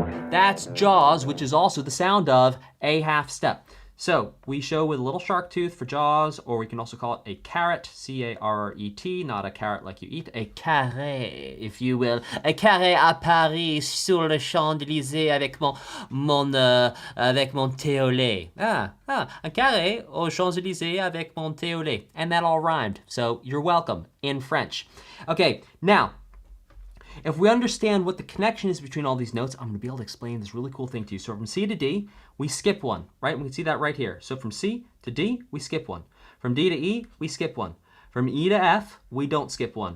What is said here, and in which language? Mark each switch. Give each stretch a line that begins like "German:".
English: That's Jaws, which is also the sound of a half step. So we show with a little shark tooth for Jaws, or we can also call it a carrot, C-A-R-R-E-T, not a carrot like you eat, a carré, if you will.
French: A carré à Paris sur le Champs-Élysées avec mon thé au lait. Un carré aux Champs-Élysées avec mon thé au lait.
English: And that all rhymed, so you're welcome in French. Okay, now, if we understand what the connection is between all these notes, I'm going to be able to explain this really cool thing to you. So from C to D, we skip one, right? We can see that right here. So from C to D, we skip one. From D to E, we skip one. From E to F, we don't skip one.